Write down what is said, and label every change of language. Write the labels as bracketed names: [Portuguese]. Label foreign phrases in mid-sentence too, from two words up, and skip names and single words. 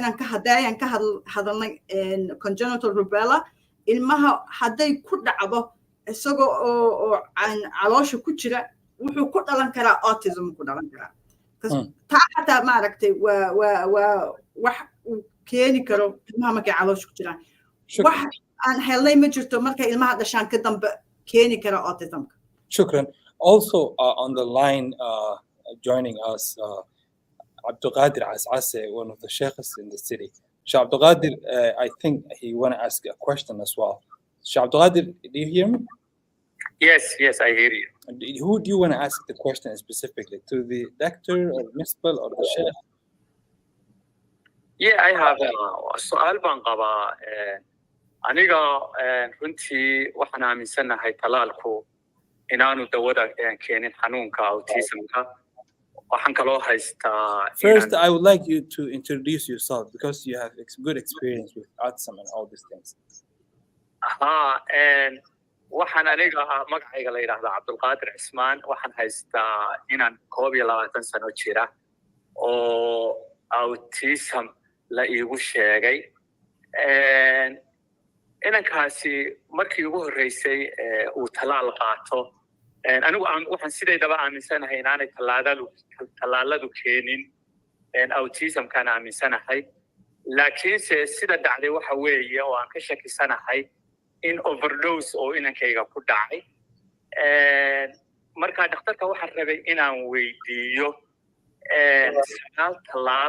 [Somali] inaan ka hadalnay [English] congenital rubella [Somali] ilmaha hadday ku dhacdo isagoo oo caloosha ku jira wuxuu ku dhalan karaa autism ku dhalan karaa taa xataa maaragtay waa wax uu keeni karo ilmaha markay caloosha ku jiraan wax aan helnay ma jirto markay ilmaha dhashaan ka dambe keeni kara autismka. Shukran. [English] Also on the line joining us Abdulqadir Asase, one of the sheikhs in the city. Sheikh Abdulqadir, I think he want to ask a question as well. Sheikh Abdulqadir, do you hear me? Yes, I hear you. Who do you want to ask the question specifically? To the doctor or principal or the sheikh? Yeah, I have [Somali] su'aal baan qabaa. Aniga runtii waxaan aaminsanahay talaalku inaanu dawada keenin xanuunka autismka. Waxaan kaloo haystaa. [English] First, I would like you to introduce yourself because you have good experience with autism and all these things. [Somali] Waxaan aniga magacayga la yiraahdaa Cabdulqaadir Cismaan. Waxaan haystaa inaan 21 sano jira oo autism la iigu sheegay. Inankaasi markii ugu horeysay uu talaal qaato anigu waxaan sideedaba aaminsanahay inaanay talaaladu keenin autism kana aaminsanahay laakiin sida dhacday waxa weeye oo aan ka shakisanahay in overdose oo inankayga ku dhacay marka dhakhtarka waxaan rabay inaan weydiiyo talaal